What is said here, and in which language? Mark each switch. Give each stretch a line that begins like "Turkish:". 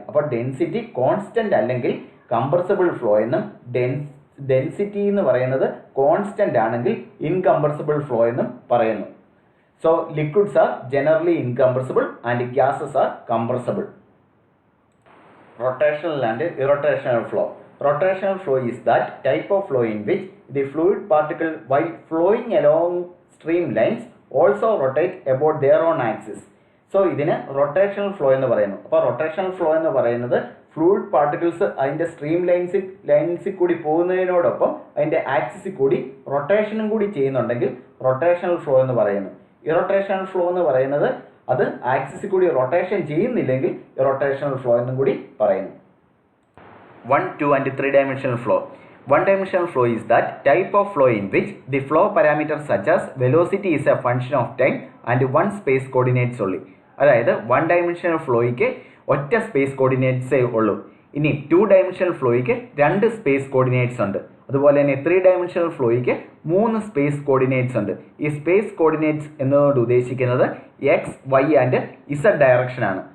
Malayalam: അപ്പോൾ density constant അല്ലെങ്കിൽ compressible flow എന്നും, ഡെൻസിറ്റി എന്ന് പറയുന്നത് കോൺസ്റ്റന്റ് ആണെങ്കിൽ ഇൻകംപ്രസിബിൾ ഫ്ലോ എന്നും പറയുന്നു.
English: So liquids are generally incompressible and gases are compressible. Rotational and irrotational flow. Rotational flow is that type of flow in which the fluid particle, while flowing along streamlines, also rotate about their own axis.
Malayalam: So ഇതിന് rotational flow എന്ന് പറയുന്നു. അപ്പോൾ rotational flow എന്ന് പറയുന്നത് fluid particles അതിൻ്റെ stream ലൈൻസിൽ കൂടി പോകുന്നതിനോടൊപ്പം അതിൻ്റെ ആക്സിസിൽ കൂടി റൊട്ടേഷനും കൂടി ചെയ്യുന്നുണ്ടെങ്കിൽ റൊട്ടേഷണൽ ഫ്ലോ എന്ന് പറയുന്നു. ഇറൊട്ടേഷണൽ ഫ്ലോ എന്ന് പറയുന്നത് അത് ആക്സിസിൽ കൂടി റൊട്ടേഷൻ ചെയ്യുന്നില്ലെങ്കിൽ ഇറൊട്ടേഷണൽ ഫ്ലോ എന്നും കൂടി പറയുന്നു.
English: 1, 2 and 3 dimensional flow. One dimensional flow is that type of flow in which the flow parameters such as velocity is a function of time and one space coordinates only.
Malayalam: അതായത് 1 dimensional ഫ്ലോയ്ക്ക് ഒറ്റ space കോർഡിനേറ്റ്സേ ഉള്ളൂ. ഇനി 2 dimensional ഫ്ലോയ്ക്ക് 2 space coordinates ഉണ്ട്. അതുപോലെ തന്നെ 3 dimensional ഫ്ലോയ്ക്ക് 3 space coordinates ഉണ്ട്. ഈ space coordinates എന്നതുകൊണ്ട് ഉദ്ദേശിക്കുന്നത് X, Y and Z direction ആണ്.